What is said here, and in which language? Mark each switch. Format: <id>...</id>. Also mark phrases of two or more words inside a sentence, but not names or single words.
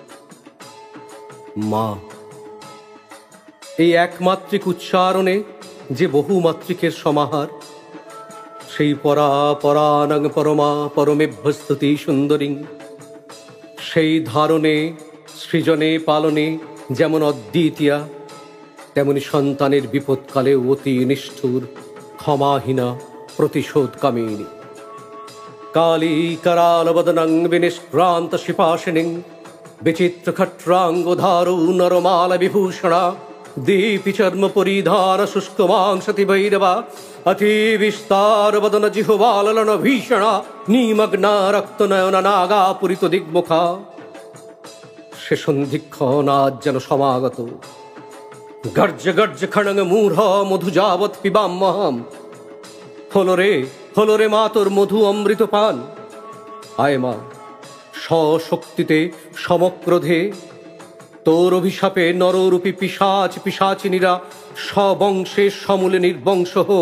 <bn>মা, এই একমাত্রিক উচ্চারণে যে বহুমাত্রিকের সমাহার, সেই পরা পরানং পরমা পরমেভ্যস্তুতি সুন্দরী, সেই ধারণে সৃজনে পালনে যেমন অদ্বিতীয়া, তেমনি সন্তানের বিপদকালে অতি নিষ্ঠুর ক্ষমাহীনা প্রতিশোধ কামিনী।</bn> <sa>কালী करालवदनं विनिष्क्रान्त शिपाशिनीं विचित्र खट्राङ्गोधारो नरमाल विभूषणा दीपि चर्म परिधान शुष्कमांसति भैरवा अति विस्तार वदन जिह्वाललन भीषणा निमग्ना रक्तनयन नागा पुरित दिग्मुखा।</sa> <bn>সে সন্ধিক্ষণ আজ যেন সমাগত।</bn> <sa>গর্জ গর্জ খড়ঙ্গ মূঢ় মধু যাবৎ পিবাম্যহম।</sa> <bn>হলো রে মা তোর মধু অমৃত পান। আয় মা, স্বশক্তিতে সমক্রোধে তোর অভিশাপে নররূপী পিশাচ পিশাচিনীরা স্ববংশে সমূলে নির্বংশ হোক।</bn>